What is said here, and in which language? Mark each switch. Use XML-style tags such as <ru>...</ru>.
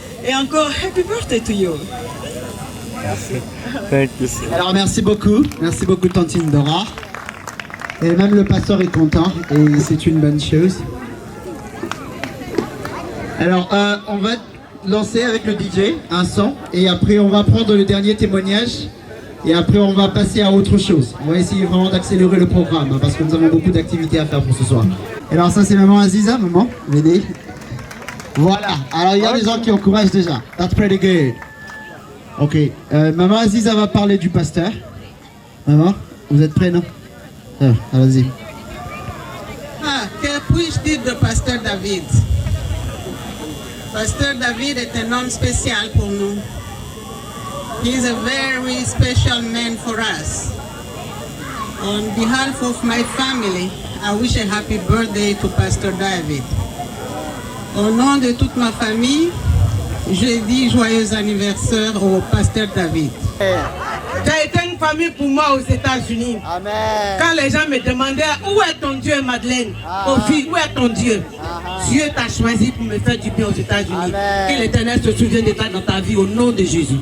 <fr>Et encore,</fr> <en>happy birthday to you. Thank you.</en> <fr>Alors merci beaucoup Tantine Dora. Et même le pasteur est content et c'est une bonne chose. Alors on va lancer avec le DJ un son et après on va prendre le dernier témoignage et après on va passer à autre chose. On va essayer vraiment d'accélérer le programme hein, parce que nous avons beaucoup d'activités à faire pour ce soir. Alors ça c'est maman Aziza, maman, venez. Voilà, alors il y a des gens qui encouragent déjà.</fr> <en>That's pretty good.</en> <fr>Ok, maman Aziza va parler du pasteur. Maman, vous êtes prêts, non? Allez-y. Que puis-je dire de pasteur David? Pasteur David est un homme spécial pour nous.</fr> <en>He is a very special man for us. On behalf of my family, I wish a happy birthday to Pastor David.</en> <fr>Au nom de toute ma famille, je dis joyeux anniversaire au pasteur David. Tu as été une famille pour moi aux États-Unis. Amen. Quand les gens me demandaient où est ton Dieu, Madeleine, Sophie, où est ton Dieu? Dieu t'a choisi pour me faire du bien aux États-Unis. Que l'Éternel se souvienne de toi dans ta vie au nom de Jésus.</fr>